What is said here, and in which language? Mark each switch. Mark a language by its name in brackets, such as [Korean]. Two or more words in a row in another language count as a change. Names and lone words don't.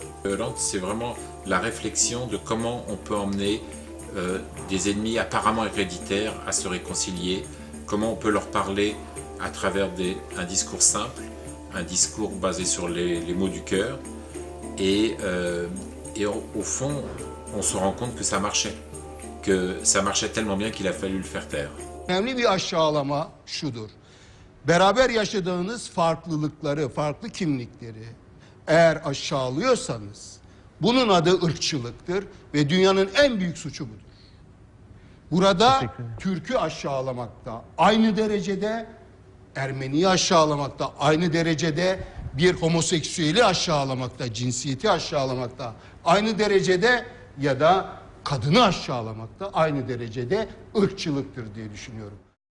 [French] Hrant, c'est vraiment la réflexion de comment on peut emmener des ennemis apparemment héréditaires à se réconcilier, comment on peut leur parler à travers un discours simple, un discours basé sur les mots du cœur, et au fond, on se rend compte que ça marchait tellement bien qu'il a fallu le faire taire. [Turkish] Önemli bir aşağılama şudur. Beraber yaşadığınız farklılıkları, farklı kimlikleri eğer aşağılıyorsanız bunun adı ırkçılıktır ve dünyanın en büyük suçu budur. Burada Türk'ü aşağılamakta aynı derecede, Ermeni'yi aşağılamakta aynı derecede, bir homoseksüeli aşağılamakta, cinsiyeti aşağılamakta aynı derecede ya da kadını aşağılamakta aynı derecede ırkçılıktır diye düşünüyorum.